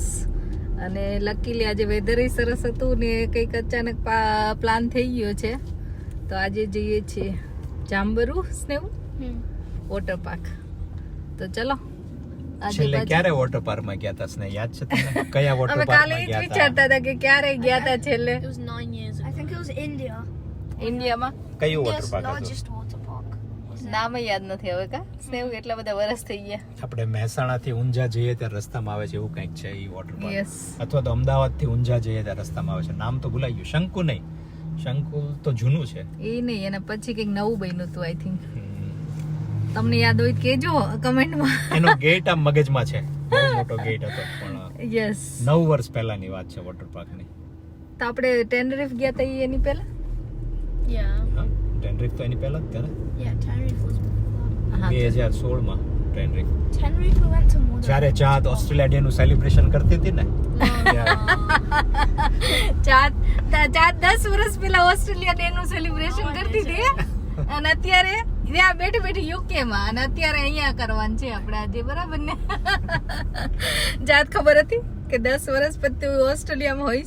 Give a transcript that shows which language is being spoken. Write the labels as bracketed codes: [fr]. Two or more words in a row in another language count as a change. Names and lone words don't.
[gu] અને લકીલી આજે વેધર સરસ હતું ને કંઈક અચાનક પ્લાન થઈ ગયો છે, તો આજે જઈએ છીએ જાંબુ સ્નેહ વોટર પાર્ક. તો ચલો. છેલ્લે ક્યારે [en] water park [gu] માં ગયા હતા સ્નેહ, યાદ છે તમને? કયા વોટર અમે પાર્ક કાલે માં જ ગયા હતા? વિચારતા હતા કે ક્યારે ગયા હતા છેલ્લે. [en] It was 9 years ago. I think it was India. [gu] ઇન્ડિયામાં કયું વોટર [en] India's [gu] પાર્ક હતું? [en] largest water park. [gu] નામ યાદ નથી હવે કા સ્નેહ, એટલા બધા વર્ષ થઈ ગયા. આપણે મહેસાણા થી ઊંઝા જઈએ ત્યારે રસ્તામાં આવે છે એવું કંઈક છે ઈ વોટર પાર્ક, યસ. અથવા તો અમદાવાદ થી ઊંઝા જઈએ ત્યારે રસ્તામાં આવે છે, નામ તો ભૂલાઈ ગયું. શંકુ નહીં, શંકુ તો જૂનું છે. એ નહીં, અને પછી કંઈક નવું બન્યું હતું [en] I think. [gu] તમને યાદ હોય તો કહેજો કમેન્ટમાં. એનો ગેટ આમ મગજમાં છે, બહુ મોટો ગેટ હતો, પણ યસ. 9 વર્ષ પહેલાની વાત છે [en] water park [gu] ની. તો આપણે ટેનરીફ ગયા હતા એની પહેલા. Yeah. હા, ટેનરીફ તો એની પહેલા જ છે ને, [en] Yeah, Tenerife was before. [gu] હા, 2016 માં ટેનરીફ. [en] Tenerife we went to more than [gu] જ્યારે ચાંદ ઓસ્ટ્રેલિયા ડે નું સેલિબ્રેશન કરતી હતી ને ચાર 10 વર્ષ પહેલા ઓસ્ટ્રેલિયા ડે નું સેલિબ્રેશન કરતી હતી, અને અત્યારે ત્યાં બેઠી બેઠી યુકે માં, અને અત્યારે અહીંયા કરવાનું છે આપણે આજે, બરાબર ને? જાત ખબર હતી કે 10 વર્ષ પછી તું ઓસ્ટ્રેલિયામાં હોઈશ?